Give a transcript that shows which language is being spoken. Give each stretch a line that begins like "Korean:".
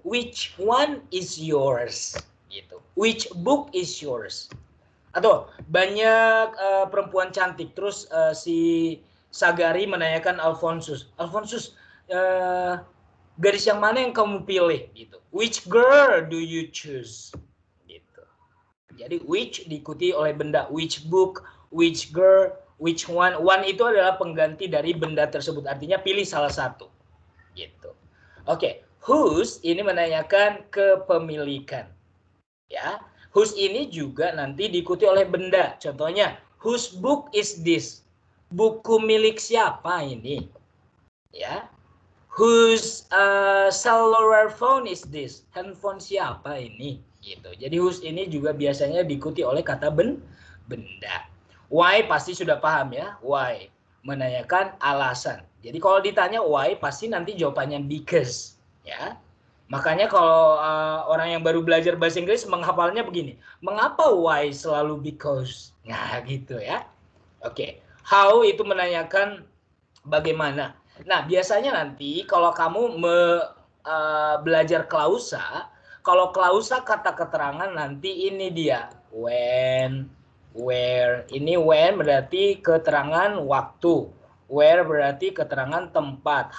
English: Which one is yours? Gitu. Which book is yours?
Indonesian: Atau banyak perempuan cantik. Terus si Sagari menanyakan Alphonsus. Alphonsus, gadis yang mana yang kamu pilih? Gitu.
English: Which girl do you choose?
Indonesian: Jadi which diikuti oleh benda,
English: which book, which girl, which one.
Indonesian: One itu adalah pengganti dari benda tersebut. Artinya pilih salah satu. Gitu. Oke, whose ini menanyakan kepemilikan. Ya, whose ini juga nanti diikuti oleh benda. Contohnya,
English: whose book is this?
Indonesian: Buku milik siapa ini? Ya.
English: Whose cellular phone is this?
Indonesian: Handphone siapa ini? Gitu. Jadi whose ini juga biasanya diikuti oleh kata benda. Why pasti sudah paham ya. Why menanyakan alasan. Jadi kalau ditanya why pasti nanti jawabannya because, ya. Makanya kalau orang yang baru belajar bahasa Inggris menghafalnya begini. Mengapa why selalu because? Nah, gitu ya. Oke. How itu menanyakan bagaimana. Nah, biasanya nanti kalau kamu belajar klausa, kalau klausa kata keterangan nanti ini dia.
English: When, where.
Indonesian: Ini when berarti keterangan waktu. Where berarti keterangan tempat.